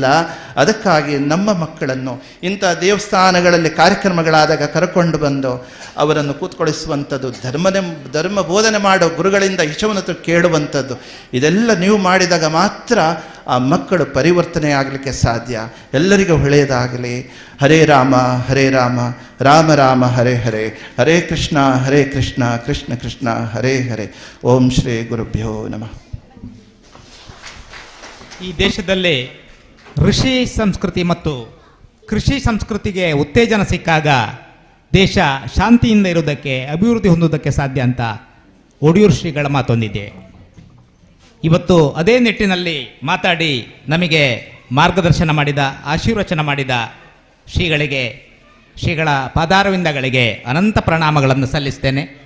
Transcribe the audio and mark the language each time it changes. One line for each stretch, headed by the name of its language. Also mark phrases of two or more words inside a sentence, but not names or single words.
Kannada: ಅದಕ್ಕಾಗಿ ನಮ್ಮ ಮಕ್ಕಳನ್ನು ಇಂಥ ದೇವಸ್ಥಾನಗಳಲ್ಲಿ ಕಾರ್ಯಕ್ರಮಗಳಾದಾಗ ಕರ್ಕೊಂಡು ಬಂದು ಅವರನ್ನು ಕೂತ್ಕೊಳಿಸುವಂಥದ್ದು, ಧರ್ಮ ಬೋಧನೆ ಮಾಡೋ ಗುರುಗಳಿಂದ ಹಿತವನ್ನು ಕೇಳುವಂಥದ್ದು, ಇದೆಲ್ಲ ನೀವು ಮಾಡಿದಾಗ ಮಾತ್ರ ಆ ಮಕ್ಕಳು ಪರಿವರ್ತನೆ ಆಗಲಿಕ್ಕೆ ಸಾಧ್ಯ. ಎಲ್ಲರಿಗೂ ಒಳ್ಳೆಯದಾಗಲಿ.
Sanskrit: ಹರೇ ರಾಮ ಹರೇ ರಾಮ ರಾಮ ರಾಮ ಹರೇ ಹರೇ, ಹರೇ ಕೃಷ್ಣ ಕೃಷ್ಣ ಕೃಷ್ಣ ಹರೇ ಹರೇ. ಓಂ ಶ್ರೀ ಗುರುಭ್ಯೋ ನಮಃ.
Kannada: ಈ ದೇಶದಲ್ಲಿ ಋಷಿ ಸಂಸ್ಕೃತಿ ಮತ್ತು ಕೃಷಿ ಸಂಸ್ಕೃತಿಗೆ ಉತ್ತೇಜನ ಸಿಕ್ಕಾಗ ದೇಶ ಶಾಂತಿಯಿಂದ ಇರುವುದಕ್ಕೆ, ಅಭಿವೃದ್ಧಿ ಹೊಂದುವುದಕ್ಕೆ ಸಾಧ್ಯ ಅಂತ ಒಡಿಯೂರು ಶ್ರೀಗಳ ಮಾತೊಂದಿದೆ. ಇವತ್ತು ಅದೇ ನಿಟ್ಟಿನಲ್ಲಿ ಮಾತಾಡಿ ನಮಗೆ ಮಾರ್ಗದರ್ಶನ ಮಾಡಿದ, ಆಶೀರ್ವಚನ ಮಾಡಿದ ಶ್ರೀಗಳಿಗೆ, ಶ್ರೀಗಳ ಪಾದಾರವಿಂದಗಳಿಗೆ ಅನಂತ ಪ್ರಣಾಮಗಳನ್ನು ಸಲ್ಲಿಸ್ತೇನೆ.